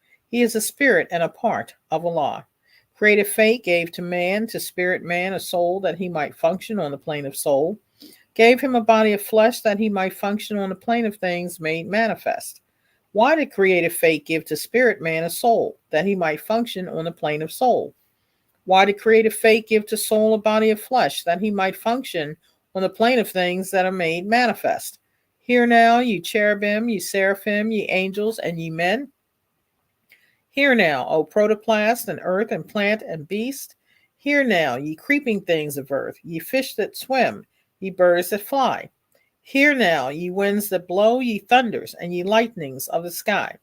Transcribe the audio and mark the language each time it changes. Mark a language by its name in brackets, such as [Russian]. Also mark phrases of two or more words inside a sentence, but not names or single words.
[English] He is a spirit and a part of Allah. Creative fate gave to man, to spirit man, a soul that he might function on the plane of soul, gave him a body of flesh that he might function on the plane of things made manifest. Why did creative fate give to spirit man a soul that he might function on the plane of soul? Why did creative fate give to soul a body of flesh that he might function on the plane of things that are made manifest? Hear now, ye cherubim, ye seraphim, ye angels, and ye men. Hear now, O protoplast and earth and plant and beast. Hear now, ye creeping things of earth, ye fish that swim, ye birds that fly. Hear now, ye winds that blow, ye thunders, and ye lightnings of the sky.